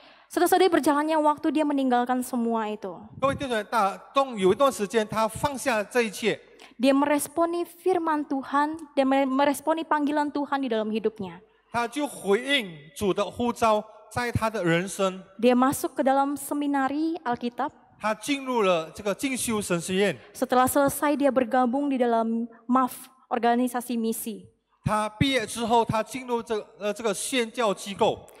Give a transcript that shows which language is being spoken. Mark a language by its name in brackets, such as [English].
[Indonesian] Saudara-saudari, berjalannya waktu dia meninggalkan semua itu. [Chinese] 各位弟兄，有一段时间，他放下这一切， [Indonesian] Dia meresponi firman Tuhan, dia meresponi panggilan Tuhan di dalam hidupnya. [Chinese] 他就回应主的呼召，在他的人生， [Indonesian] Dia masuk ke dalam seminari Alkitab. [Chinese] 他进入了这个进修神学院。 [Indonesian] Setelah selesai dia bergabung di dalam MAF, organisasi misi. [Chinese] 他毕业之后，他进入这个宣教机构，